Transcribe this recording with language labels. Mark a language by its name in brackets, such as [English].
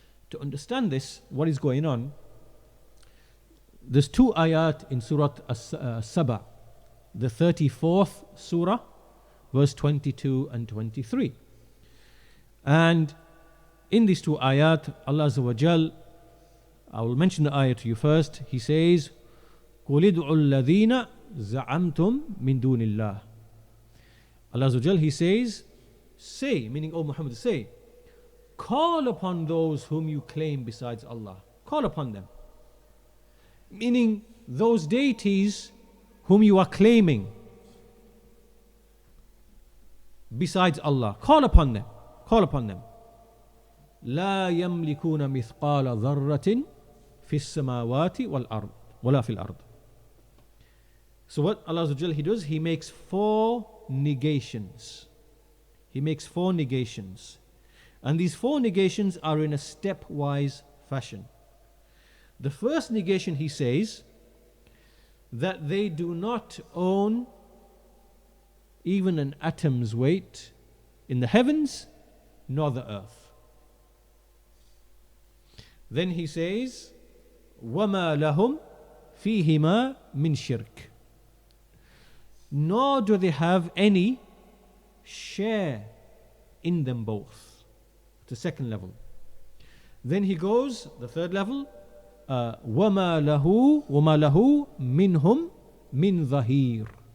[English] To understand this, what is going on, there's two ayat in Surah As-Saba, the 34th surah, verse 22 and 23. And in these two ayat, Allah Azza wa Jal, I will mention the ayat to you first. He says, [Arabic] قُلِ ادْعُوا الَّذِينَ زَعَمْتُمْ مِن دُونِ اللَّهِ. [English] Allah Azza wa Jal, He says, say, meaning, O Muhammad, say, call upon those whom you claim besides Allah. Call upon them. Meaning, those deities whom you are claiming besides Allah. Call upon them. Call upon them. [Arabic] لا يملكون مثقال ذرة في السماوات والأرض ولا في الأرض. [English] So what Allah Azza wa Jal, He does, He makes four negations. He makes four negations. And these four negations are in a stepwise fashion. The first negation, He says, that they do not own even an atom's weight in the heavens nor the earth. Then He says, [Arabic] وَمَا لَهُمْ فِيهِمَا مِنْ شِرْكٍ. [English] Nor do they have any share in them both. The second level. Then He goes, the third level, [Arabic] وَمَا لَهُ مِنْهُمْ مِنْ ظَهِيرٍ.